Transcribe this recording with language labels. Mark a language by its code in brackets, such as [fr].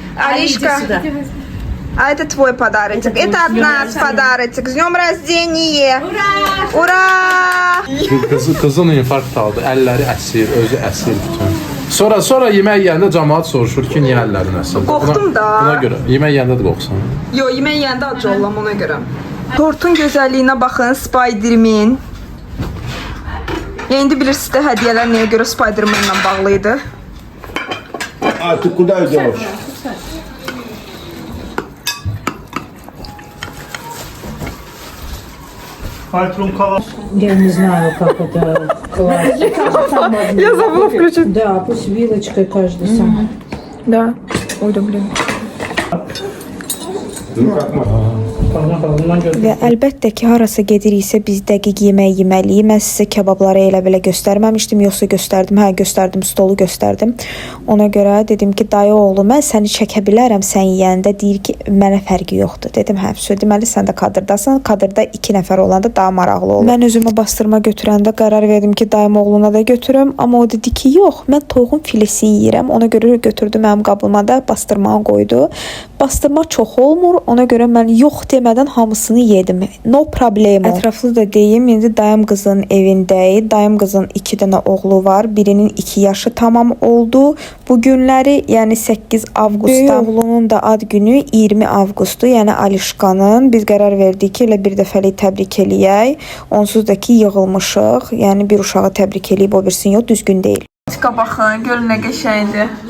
[ru] Алишка, а это твой подарочек. Это от нас подарочек. С днем рождения. Ура. Ура. [az] Qızın infarkt aldı. Əlləri əsir, özü əsir bütün. Sonra yemək yeyəndə cəmaət soruşur ki, niyə əllərin əsir? Qorxdum da. Buna görə. Yemək yeyəndə də qorxsan. Yo, yemək yeyəndə acı olam ona görə. Tortun gözəlliyinə baxın, Spider-Man. İndi bilirsiniz də hədiyyələr nəyə görə Spider-Man-la bağlı idi. [ru] А ты куда идешь? Я не знаю, как это класть. Я забыла включить. Да, пусть вилочкой каждый сам. Да. Ой, да, блин. Ну как можно? [az] Və əlbəttə ki, harasa gediriksə biz dəqiq yemək yeməliyik. Mən sizə kebabları elə belə göstərməmişdim, yoxsa göstərdim. Hə, göstərdim, stolu göstərdim. Ona görə dedim ki, dayı oğlu, mən səni çəkə bilərəm sən yeyəndə. Deyir ki, mənə fərqi yoxdur. Dedim, hə, deməli sən də kadrdasan. Kadrda 2 nəfər olanda daha maraqlı olur. Mən özümə bastırma götürəndə qərar verdim ki, dayım oğluna da götürüm. Amma o dedi ki, yox, mən toyuğun filesini yeyirəm. Ona görə götürdü mənim qabıma da bastırmanı qoydu. Bastırma çox olmur. Ona görə mən yox demədən hamısını yedim. [en] No problem. [az] Ətraflı da deyim, indi dayım qızın evindəyik. Dayım qızın 2 dənə oğlu var. Birinin 2 yaşı tamam oldu. Bu günləri, yəni 8 avqustda. Böyük oğlunun da ad günü 20 avqustdur. Yəni Alişqanın. Biz qərar verdik ki, elə bir dəfəlik təbrik eləyək. Onsuz da ki, yığılmışıq. Yəni bir uşağı təbrik eləyib o birisini yox, düzgün deyil. Baxın, görün nə qəşəngdir.